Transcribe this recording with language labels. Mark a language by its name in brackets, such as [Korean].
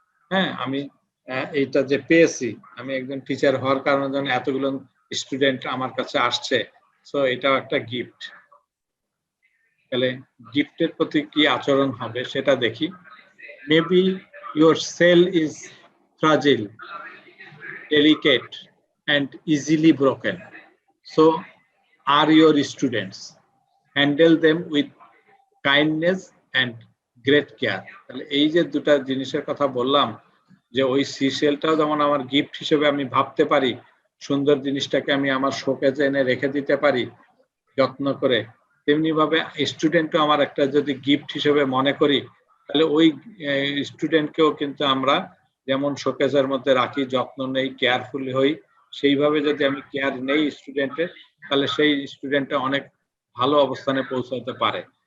[Bangla] হ্যাঁ, আমি এইটা যে পেয়েছি, আমি একজন টিচার হওয়ার কারণে যেন এতগুলো স্টুডেন্ট আমার কাছে আসছে, সো এটাও একটা গিফট। তাহলে গিফটের প্রতি কি আচরণ হবে সেটা দেখি। [English] Maybe your cell is fragile, delicate and easily broken. So are your students. Handle them with kindness and great care. [Bangla] তাহলে এই যে দুটা জিনিসের কথা বললাম, যে ওই সিশেলটাও যেমন আমার গিফট হিসেবে আমি ভাবতে পারি, সুন্দর জিনিসটাকে আমি আমার শোকেজে এনে রেখে দিতে পারি যত্ন করে, তেমনি ভাবে স্টুডেন্টও আমার একটা যদি গিফট হিসেবে মনে করি, তাহলে ওই স্টুডেন্টকেও কিন্তু আমরা যেমন শোকেজের মধ্যে রাখি, যত্ন নেই, কেয়ারফুলি হই, সেইভাবে যদি আমি কেয়ার নেই স্টুডেন্টের, তাহলে সেই স্টুডেন্টটা অনেক ভালো অবস্থানে পৌঁছাতে পারে।